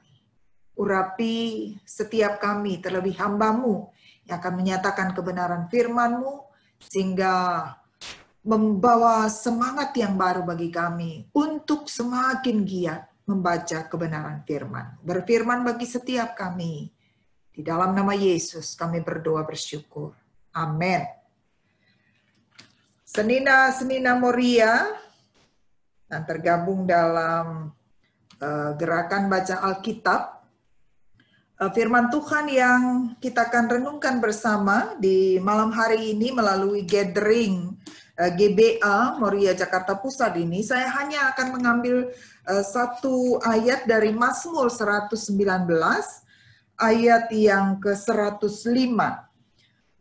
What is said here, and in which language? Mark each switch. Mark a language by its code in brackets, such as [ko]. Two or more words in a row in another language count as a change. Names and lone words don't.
[id] Urapi setiap kami, terlebih hamba-Mu yang akan menyatakan kebenaran firman-Mu, sehingga membawa semangat yang baru bagi kami untuk semakin giat membaca kebenaran firman. Berfirman bagi setiap kami. Di dalam nama Yesus kami berdoa bersyukur. Amin. Senina Moria yang tergabung dalam gerakan baca Alkitab. Firman Tuhan yang kita akan renungkan bersama di malam hari ini melalui gathering GBA Moria Jakarta Pusat ini, saya hanya akan mengambil satu ayat dari Mazmur 119 ayat yang ke-105.